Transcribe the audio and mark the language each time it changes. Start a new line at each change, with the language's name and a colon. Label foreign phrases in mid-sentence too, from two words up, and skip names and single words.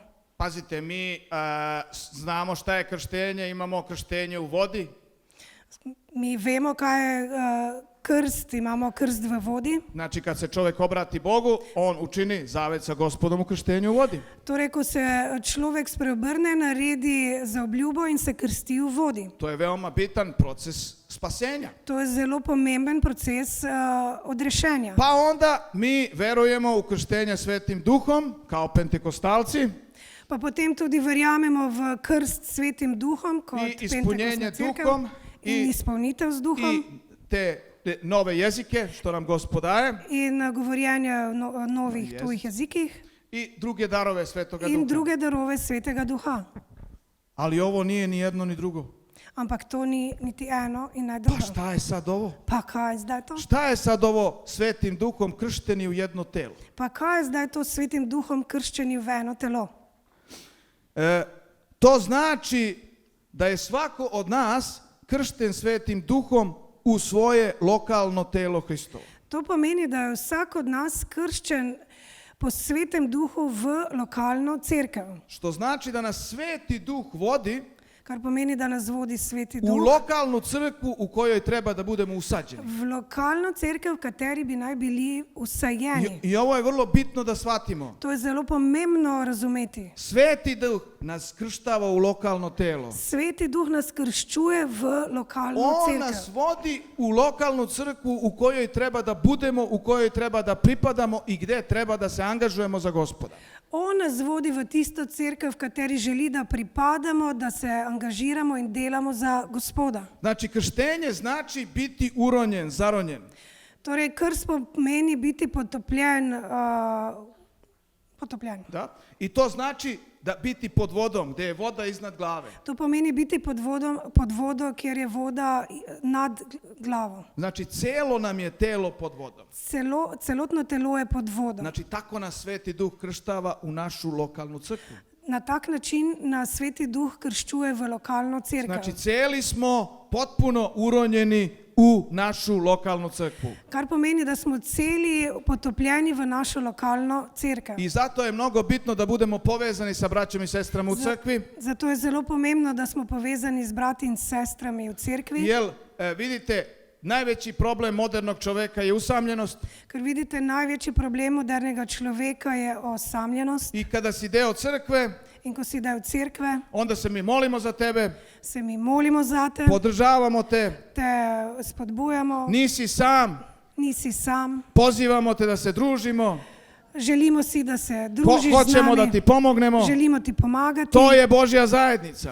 Serbian: Pazite, mi znamo šta je krštenje, imamo krštenje u vodi.
Slovenian: Mi vemo, kaj je krst, imamo krst v vodi.
Serbian: Znači, kad se čovjek obrati Bogu, on učini zavet sa Gospodom u krštenju u vodi.
Slovenian: Torej, ko se človek spreobrne, naredi zaobljubo in se krsti v vodi.
Serbian: To je veoma bitan proces spasenja.
Slovenian: To je zelo pomemben proces odrešenja.
Serbian: Pa onda mi verujemo u krštenje Svetim Duhom kao pentekostalci
Slovenian: Pa potem tudi verjamemo v krst s Svetim Duhom kot
Serbian: i ispunjenje
Slovenian: Pentekostna cerkev
Serbian: Duhom
Slovenian: in izpolnitev z Duhom
Serbian: i te nove jezike što nam Gospod daje
Slovenian: in govorjenje novih
Serbian: Jezik.
Slovenian: tujih jezikih
Serbian: i druge darove Svetoga
Slovenian: in
Serbian: Duha.
Slovenian: druge darove Svetega Duha.
Serbian: Ali ovo nije ni jedno ni drugo.
Slovenian: Ampak to ni niti eno in ne
Serbian: Pa
Slovenian: drugo.
Serbian: šta je sad ovo?
Slovenian: Pa kaj je zdaj to?
Serbian: Šta je sad ovo Svetim Duhom kršteni u jedno telo?
Slovenian: Pa kaj je zdaj to s Svetim Duhom krščeni v eno telo?
Serbian: To znači da je svako od nas kršten Svetim Duhom u svoje lokalno telo Hristovo.
Slovenian: To pomeni, da je vsak od nas krščen po Svetem Duhu v lokalno cerkev.
Serbian: Što znači da nas Sveti Duh vodi
Slovenian: Kar pomeni, da nas vodi Sveti
Serbian: u
Slovenian: Duh
Serbian: lokalnu crkvu u kojoj treba da budemo usađeni.
Slovenian: v lokalno cerkev, v kateri bi naj bili usajeni.
Serbian: I ovo je vrlo bitno da shvatimo.
Slovenian: To je zelo pomembno razumeti.
Serbian: Sveti Duh nas krštava u lokalno telo.
Slovenian: Sveti Duh nas krščuje v lokalno
Serbian: On nas
Slovenian: cerkev.
Serbian: vodi u lokalnu crkvu u kojoj treba da budemo, u kojoj treba da pripadamo i gdje treba da se angažujemo za Gospoda.
Slovenian: On nas vodi v tisto cerkev, v kateri želi, da pripadamo, da se angažiramo in delamo za Gospoda.
Serbian: Znači, krštenje znači biti uronjen, zaronjen.
Slovenian: Torej, krst pomeni biti potopljen.
Serbian: Da? I to znači da biti pod vodom, gdje je voda iznad glave.
Slovenian: To pomeni biti pod vodo, kjer je voda nad glavo.
Serbian: Znači, celo nam je telo pod vodom.
Slovenian: Celotno telo je pod vodom.
Serbian: Znači, tako nas Sveti Duh krštava u našu lokalnu crkvu.
Slovenian: Na tak način nas Sveti Duh krščuje v lokalno cerkev.
Serbian: Znači, celi smo potpuno uronjeni u našu lokalnu crkvu.
Slovenian: Kar pomeni, da smo celi potopljeni v našo lokalno cerkev.
Serbian: I zato je mnogo bitno da budemo povezani sa braćom i sestrama u crkvi.
Slovenian: Zato je zelo pomembno, da smo povezani z brati in sestrami v cerkvi.
Serbian: Jer, vidite, najveći problem modernog čoveka je usamljenost.
Slovenian: Ker vidite, največji problem modernega človeka je osamljenost.
Serbian: I kada si deo crkve,
Slovenian: In ko si del cerkve,
Serbian: onda se mi molimo za tebe,
Slovenian: se mi molimo zate,
Serbian: podržavamo te,
Slovenian: te spodbujamo,
Serbian: nisi sam,
Slovenian: nisi sam,
Serbian: pozivamo te da se družimo,
Slovenian: Želimo si da se družiš z
Serbian: Hoćemo da
Slovenian: nami.
Serbian: ti pomognemo.
Slovenian: Želimo ti pomagati.
Serbian: To je Božja zajednica.